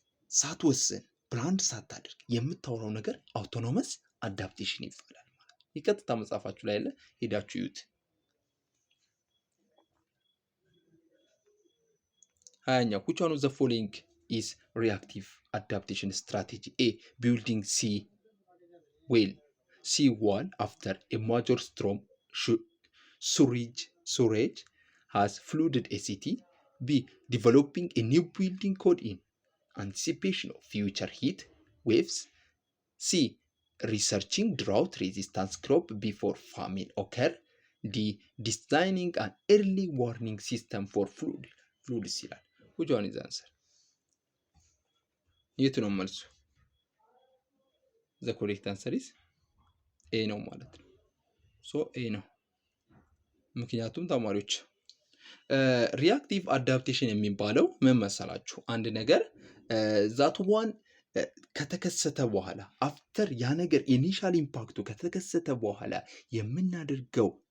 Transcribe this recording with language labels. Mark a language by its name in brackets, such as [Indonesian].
[Amharic] ሳትወስን ፕላንድ ሳታደርግ የምታወራው ነገር አውቶኖመስ አዳፕቴሽን ይባላል። የቀጥታ መጽሐፋችሁ ላይ ያለ ሄዳችሁ ይዩት። 20ኛ [English] which one of the following is reactive adaptation strategy? A building sea wall after a major storm surge has flooded a city. B developing a new building code in anticipation of future heat waves. C researching drought resistance crop before famine occur. D designing an early warning system for floods [Amharic] ይላል። [English] which one is the answer? [Amharic] የቱ ነው መልሱ? [English] ዘ ኮሬክት አንሰር ኢዝ ኤ [Amharic] ነው ማለት ነው። ሶ ኤ ነው። ምክንያቱም ተማሪዎች ሪአክቲቭ አዳፕቴሽን የሚባለው ምን መሰላችሁ? አንድ ነገር ዛት ዋን ከተከሰተ በኋላ አፍተር ያ ነገር ኢኒሻል ኢምፓክቱ ከተከሰተ በኋላ የምናደርገው